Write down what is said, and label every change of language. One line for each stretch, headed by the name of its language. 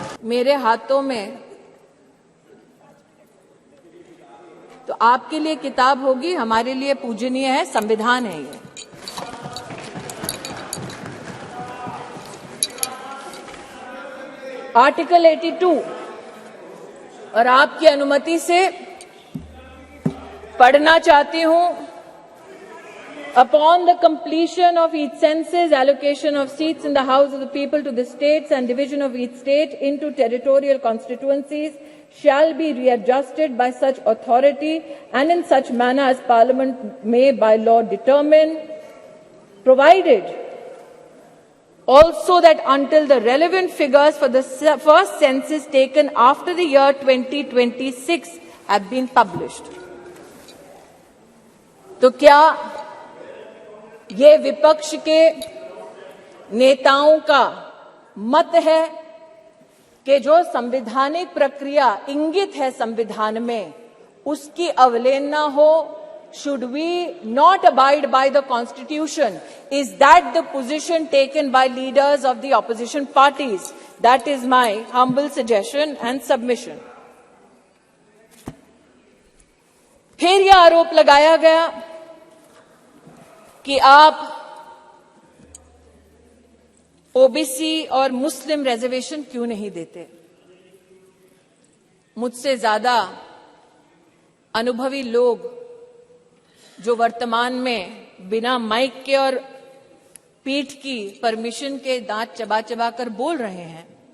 Hindi: मेरे हाथों में तो आपके लिए किताब होगी, हमारे लिए पूजनीय है, संविधान है ये। आर्टिकल 82 और आपकी अनुमति से पढ़ना चाहती हूं।
English: Upon the completion of each census, allocation of seats in the House of the People to the states and division of each state into territorial constituencies shall be readjusted by such authority and in such manner as Parliament may by law determine, provided also that until the relevant figures for the first census taken after the year 2026 have been published।
Hindi: तो क्या ये विपक्ष के नेताओं का मत है कि जो संवैधानिक प्रक्रिया इंगित है संविधान में, उसकी अवहेलना हो?
English: Should we not abide by the Constitution? Is that the position taken by leaders of the opposition parties? That is my humble suggestion and submission।
Hindi: फिर यह आरोप लगाया गया कि आप ओबीसी और मुस्लिम रिजर्वेशन क्यों नहीं देते? मुझसे ज्यादा अनुभवी लोग जो वर्तमान में बिना माइक के और पीठ की परमिशन के दांत चबा चबा कर बोल रहे हैं,